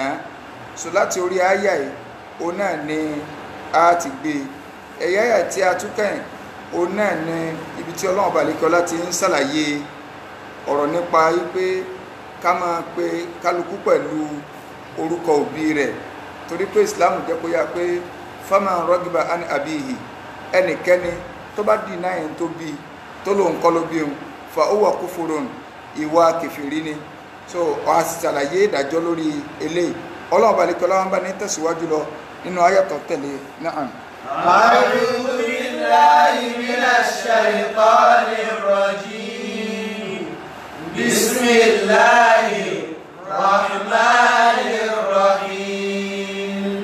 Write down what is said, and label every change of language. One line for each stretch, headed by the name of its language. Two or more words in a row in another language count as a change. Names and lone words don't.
Yoruba: So láti orí àyà yìí òun náà ni a ti gbé ẹ̀yà àyà tí a tún kẹ́yìn, òun náà ni ibi tí Ọlọ́run ọba àlékiọlá ti ń ṣàlàyé ọ̀rọ̀ nípa wípé ká máa pe kálukú pẹ̀lú orúkọ òbí rẹ̀, torí pé Islam jẹ́ kó yá pé
Arabic: فمن رغب عن أبيه,
Yoruba: ẹnikẹ́ni tó bá dì náà yẹn tó bí tó lóun kọ́ ló bí òun
Arabic: فهو كفر,
Yoruba: ìwà kẹfìrí ni. So a sì ṣàlàyé ìdájọ́ lórí eléyìí. Ọlọ́run ọba àlékiọlá wọn bá ní tẹ̀síwájú lọ nínú ayatọ̀ tẹ̀lé náà.
Arabic: أعوذ بالله من الشيطان الرجيم. بسم الله الرحمن الرحيم.